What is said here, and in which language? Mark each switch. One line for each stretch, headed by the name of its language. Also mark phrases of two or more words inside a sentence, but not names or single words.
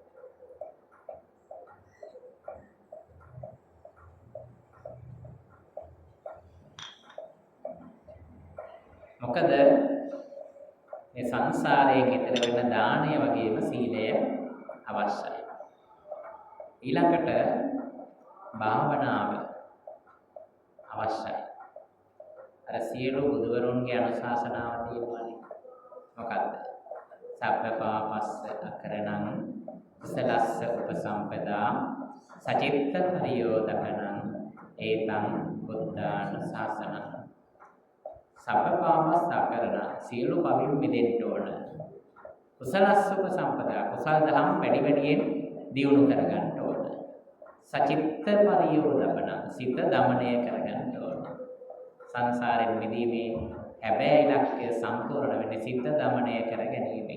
Sinhala: මොකද මේ සංසාරයෙන් ඈතර වෙන දානය වගේම සීලය අවශ්‍යයි. ඊළඟට භාවනාව අවශ්‍යයි. අර සියලු බුදුවරුන්ගේ අනුශාසනාව තියෙනවානේ. මොකද්ද?
Pali: සබ්බපාපස්ස අකරණං කුසලස්ස උපසම්පදා සචිත්ත පරියෝදකණං ඒතං බුද්ධාන ශාසනං. සබ්බපාපස්ස අකරණ
Sinhala: සියලු පවින් මිදෙන්න ඕන.
Pali: කුසලස්ස උපසම්පදා
Sinhala: කුසල දහම් වැඩියෙන් දියුණු කරගන්න ඕන.
Pali: සචිත්ත පරියෝදකණං
Sinhala: සිත දමනය කරගන්න ඕන. සංසාරයෙන් මිදීමේ හැබැයි ඉලක්කය සම්පූර්ණ වෙන්නේ සිත දමනය කර ගැනීමෙන්.